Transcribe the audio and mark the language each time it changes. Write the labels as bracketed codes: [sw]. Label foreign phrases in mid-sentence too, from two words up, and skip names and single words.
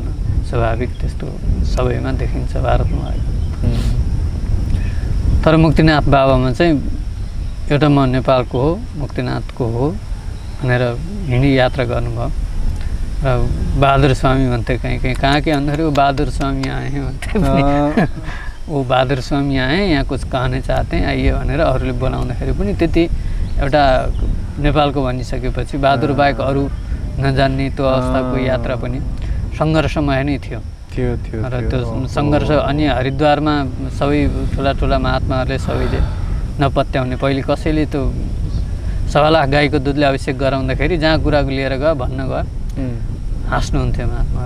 [ne] स्वाभाविक त्यस्तो सबैमा देखिन्छ भारतमा आएको। तर मुक्तिनाथ बाबामा चाहिँ एउटा म नेपालको हो, मुक्तिनाथको हो भनेर हिँडी यात्रा गर्नुभयो। र बहादुर स्वामी भन्थे, कहीँ कहाँ के भन्दाखेरि [hi] वो बहादुर स्वामी आए हैं [ne] भन्थे। [hi] वो बहादुर स्वामी आए, यहाँ कुछ कहने चाहते हैं, आइए [ne] भनेर अरूले बोलाउँदाखेरि पनि त्यति एउटा नेपालको भनिसकेपछि बहादुर बाहेक अरू नजान्ने त्यो अवस्थाको यात्रा पनि सङ्घर्षमय नै थियो। र त्यो सङ्घर्ष अनि हरिद्वारमा सबै ठुला महात्माहरूले सबैले नपत्याउने, पहिले कसैले त्यो 1.25 लाख गाईको दुधले अभिषेक गराउँदाखेरि जहाँ कुराको लिएर गयो भन्न गयो, हाँस्नुहुन्थ्यो महात्माहरू।